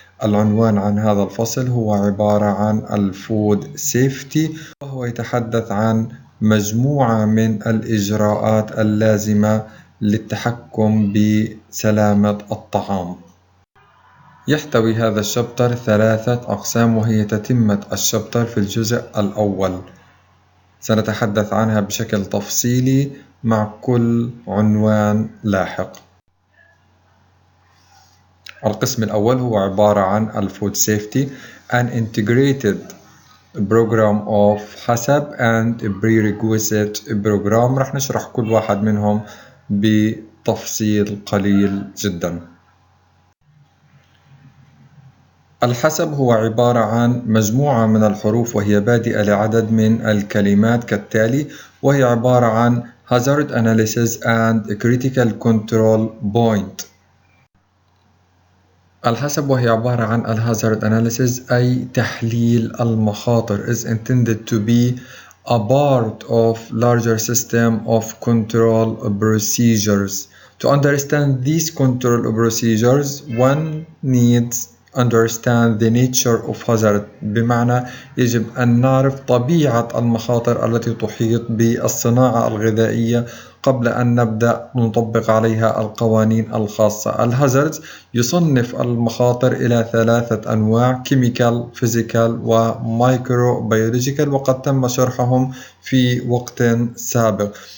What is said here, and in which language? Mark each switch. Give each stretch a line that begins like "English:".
Arabic: العنوان عن هذا الفصل هو عبارة عن الفود سيفتي، وهو يتحدث عن مجموعة من الإجراءات اللازمة للتحكم بسلامة الطعام. يحتوي هذا الشابتر 3 أقسام، وهي تتمة الشابتر في الجزء الأول. سنتحدث عنها بشكل تفصيلي مع كل عنوان لاحق. القسم الأول هو عبارة عن الفود سيفتي
English: an integrated program of HACCP and Prerequisite program.
Arabic: رح نشرح كل واحد منهم بتفصيل قليل جدا. الحسب هو عبارة عن مجموعة من الحروف، وهي بادئة لعدد من الكلمات كالتالي، وهي عبارة عن
English: Hazard Analysis and Critical Control Point.
Arabic: الحسب وهي عبارة عن
English: Hazard Analysis
Arabic: أي تحليل المخاطر
English: is intended to be a part of larger system of control procedures. To understand these control procedures, one needs understand the nature of hazard.
Arabic: بمعنى يجب أن نعرف طبيعة المخاطر التي تحيط بالصناعة الغذائية قبل أن نبدأ نطبق عليها القوانين الخاصة. الهازاردز يصنف المخاطر إلى 3 أنواع: كيميكال، فيزيكال، ومايكرو بيولوجيكال، وقد تم شرحهم في وقت سابق.